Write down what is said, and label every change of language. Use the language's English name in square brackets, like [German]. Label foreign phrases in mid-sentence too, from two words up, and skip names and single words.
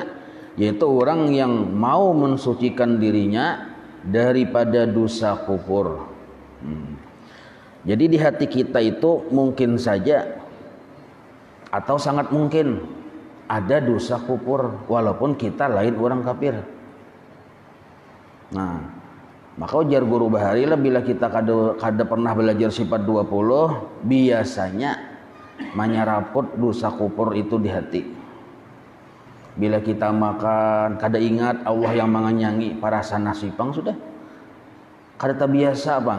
[Banjar] Yaitu orang yang mau mensucikan dirinya daripada dosa kufur. Jadi di hati kita itu mungkin saja atau sangat mungkin ada dosa kufur walaupun kita lain orang kafir. Nah, maka ujar guru Bahari lah bila kita kada pernah belajar sifat 20 biasanya menyeraput dosa kufur itu di hati. Bila kita makan kada ingat Allah yang mengenyangi parasa nasipang sudah kada terbiasa bang.